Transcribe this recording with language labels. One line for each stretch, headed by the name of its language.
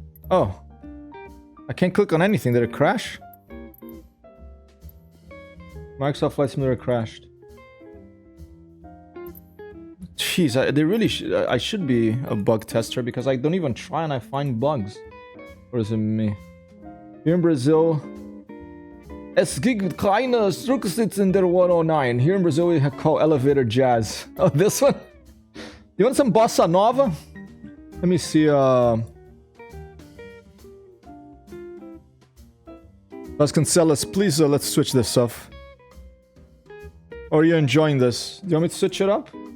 English: Oh. I can't click on anything. Did it crash? Microsoft Flight Simulator crashed. Jeez, they really I should be a bug tester because I don't even try and I find bugs. Or is it me? Here in Brazil,
German: es gibt keine Rücksitz in der 109.
English: Here in Brazil, we call elevator jazz. Oh, this one? You want some bossa nova? Let me see. Vasconcelos, please let's switch this off. Or you're enjoying this. Do you want me to switch it up?